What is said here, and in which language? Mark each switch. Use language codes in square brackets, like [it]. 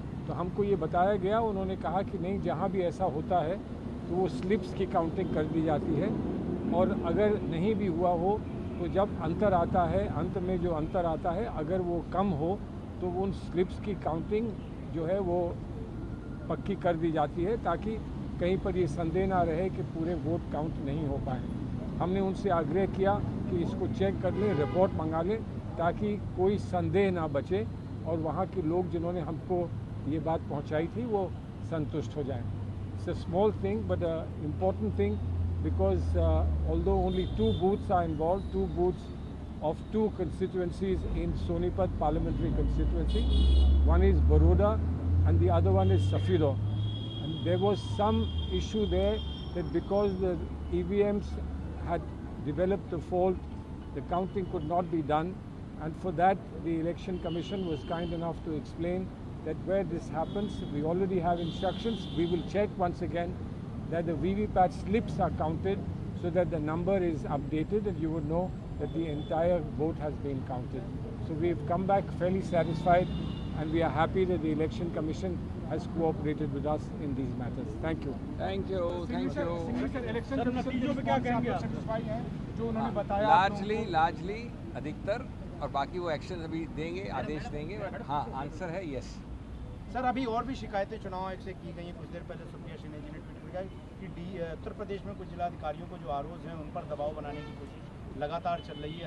[hi] तो हमको ये बताया गया, उन्होंने कहा कि नहीं, जहाँ भी ऐसा होता है तो वो स्लिप्स की काउंटिंग कर दी जाती है, और अगर नहीं भी हुआ हो तो जब अंतर आता है, अंत में जो अंतर आता है, अगर वो कम हो तो उन स्लिप्स की काउंटिंग जो है वो पक्की कर दी जाती है, ताकि कहीं पर ये संदेह ना रहे कि पूरे वोट काउंट नहीं हो पाए। हमने उनसे आग्रह किया कि इसको चेक कर लें, रिपोर्ट मंगा लें, ताकि कोई संदेह ना बचे और वहाँ के लोग जिन्होंने हमको ये बात पहुँचाई थी वो संतुष्ट हो जाएं। [en] It's a small thing but an important thing because although only 2 booths are involved, 2 booths of 2 constituencies in Sonipat parliamentary constituency, one is Baroda and the other one is Safiro. And there was some issue there that because the EVMs had developed a fault, the counting could not be done, and for that the Election Commission was kind enough to explain that where this happens, we already have instructions. We will check once again that the VVPAT slips are counted so that the number is updated and you would know that the entire vote has been counted. So we've come back fairly satisfied and we are happy that the Election Commission has cooperated with us in these matters. Thank you. Thank you. Thank you. [hi] Election नतीजों पे क्या कहेंगे? Satisfy हैं जो उन्होंने बताया? Largely अधिकतर, और बाकी वो एक्शन अभी देंगे, आदेश देंगे, [en] But हाँ answer है yes. [hi] सर अभी और भी शिकायतें चुनाव आयोग से की गई हैं। कुछ देर पहले सुप्रिया सिन्हा जी ने ट्वीट किया कि उत्तर प्रदेश में कुछ जिलाधिकारियों को जो आरोप हैं उन पर दबाव बनाने की कोशिश लगातार चल रही है।